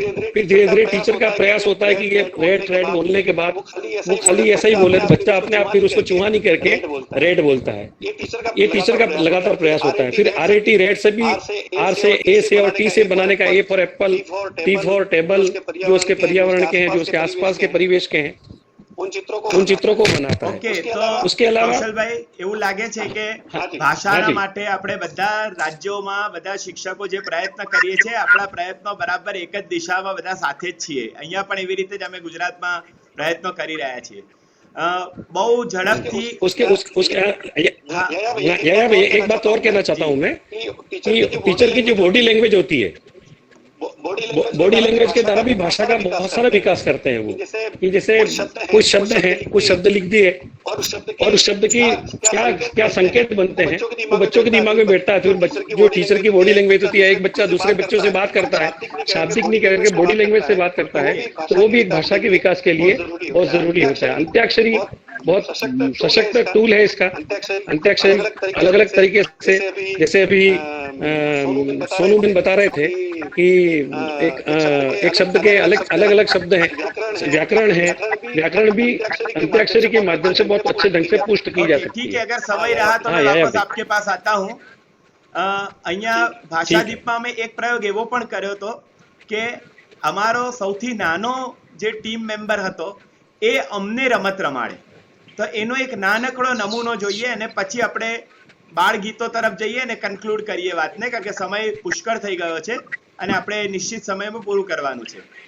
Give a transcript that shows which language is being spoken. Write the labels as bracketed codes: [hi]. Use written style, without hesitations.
[hi] फिर धीरे धीरे टीचर का प्रयास होता है कि ये रेड बोलने के बाद वो खाली ऐसा ही बोले तो बच्चा अपने आप फिर उसको चूहा नहीं करके रेड बोलता है। ये टीचर का लगातार प्रयास होता है। फिर RAT रेड से भी आर से ए से और टी से बनाने का, A for Apple, T for table, जो उसके पर्यावरण के हैं, जो उसके आसपास के परिवेश के हैं, उन चित्रों को बनाता है। तो उसके अलावा [gu] કૌશલભાઈ એવું લાગે છે કે ભાષાના માટે આપણે બધા રાજ્યોમાં બધા શિક્ષકો જે પ્રયત્ન કરીએ છીએ, આપણા પ્રયત્નો બરાબર એક જ દિશામાં બધા સાથે જ છીએ। અહીંયા પણ એવી રીતે જ અમે ગુજરાતમાં પ્રયત્નો કરી રહ્યા છીએ। બહુ ઝડપથી [hi] एक बात और कहना चाहता हूँ मैं कि टीचर की जो बॉडी लैंग्वेज होती है, बॉडी लैंग्वेज के द्वारा भी भाषा का बहुत सारा विकास करते हैं वो, कि जैसे कुछ शब्द हैं, कुछ शब्द लिख दिए और उस शब्द की क्या संकेत बनते हैं वो बच्चों के दिमाग में बैठता है। फिर जो टीचर की बॉडी लैंग्वेज होती है, एक बच्चा दूसरे बच्चों से बात करता है, शाब्दिक नहीं करके बॉडी लैंग्वेज से बात करता है, तो वो भी एक भाषा के विकास के लिए बहुत जरूरी होता है। अंत्याक्षरी बहुत सशक्त टूल है इसका। अंत्याक्षरी अलग अलग तरीके से, जैसे अभी सोनू बिन बता रहे थे कि एक शब्द के अलग अलग शब्द हैं, व्याकरण है, व्याकरण भी अंत्याक्षरी के माध्यम से बहुत अच्छे ढंग से पुष्ट की जा सकती ठीक है। है, अगर समय रहा तो हाँ, मैं या वापस आपके पास आता हूँ। [gu] અહીંયા ભાષાદીપમાં મેં એક પ્રયોગ એવો પણ કર્યો હતો કે અમારો સૌથી નાનો જે ટીમ મેમ્બર હતો એ અમને રમત રમાડે, તો એનો એક નાનકડો નમૂનો જોઈએ અને પછી આપણે બાળ ગીતો તરફ જઈએ અને કન્ક્લુડ કરીએ વાતને, કારણ કે સમય પુષ્કળ થઈ ગયો છે અને આપણે નિશ્ચિત સમયમાં પૂરું કરવાનું છે.